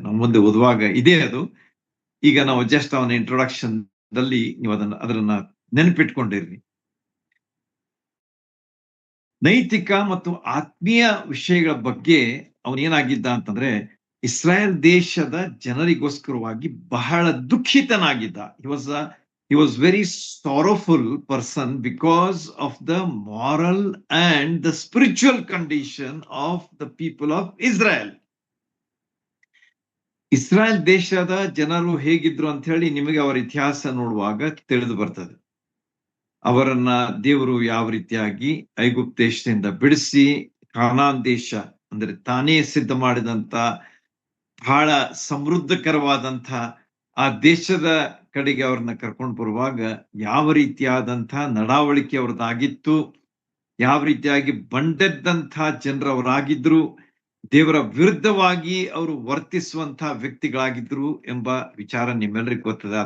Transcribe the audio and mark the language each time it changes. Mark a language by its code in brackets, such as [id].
[kn] ನಾವು ಮುಂದೆ ಓದುವಾಗ ಇದೇ ಅದು. ಈಗ ನಾವು ಜಸ್ಟ್ ಅವನ ಇಂಟ್ರೊಡಕ್ಷನ್ ದಲ್ಲಿ ನೀವು ಅದನ್ನ ನೆನಪಿಟ್ಕೊಂಡಿರ್ರಿ. ನೈತಿಕ ಮತ್ತು ಆತ್ಮೀಯ ವಿಷಯಗಳ ಬಗ್ಗೆ ಅವನೇನಾಗಿದ್ದ ಅಂತಂದ್ರೆ ಇಸ್ರಾಯೇಲ್ ದೇಶದ ಜನರಿಗೋಸ್ಕರವಾಗಿ ಬಹಳ ದುಃಖಿತನಾಗಿದ್ದ. [en] He was very sorrowful person because of the moral and the spiritual condition of the people of Israel. [kn] Israel ದೇಶದ ಜನರು ಹೇಗಿದ್ರು ಅಂತ ಹೇಳಿ ನಿಮಗೆ ಅವರ ಇತಿಹಾಸ ನೋಡುವಾಗ ತಿಳಿದು ಬರ್ತದೆ. ಅವರನ್ನ ದೇವರು ಯಾವ ರೀತಿಯಾಗಿ ಐಗುಪ್ತ ದೇಶದಿಂದ ಬಿಡಿಸಿ ಕಾನಾನ್ ದೇಶ ಅಂದ್ರೆ ತಾನೇ ಸಿದ್ಧ ಮಾಡಿದಂತ ಬಹಳ ಸಮೃದ್ಧಕರವಾದಂತ ಆ ದೇಶದ ಕಡೆಗೆ ಅವ್ರನ್ನ ಕರ್ಕೊಂಡು ಬರುವಾಗ ಯಾವ ರೀತಿಯಾದಂಥ ನಡಾವಳಿಕೆ ಅವ್ರದ್ದಾಗಿತ್ತು, ಯಾವ ರೀತಿಯಾಗಿ ಬಂಡೆದ್ದಂಥ ಜನರವರಾಗಿದ್ರು, ದೇವರ ವಿರುದ್ಧವಾಗಿ ಅವರು ವರ್ತಿಸುವಂತ ವ್ಯಕ್ತಿಗಳಾಗಿದ್ರು ಎಂಬ ವಿಚಾರ ನಿಮ್ಮೆಲ್ಲರಿಗೂ ಗೊತ್ತದೆ.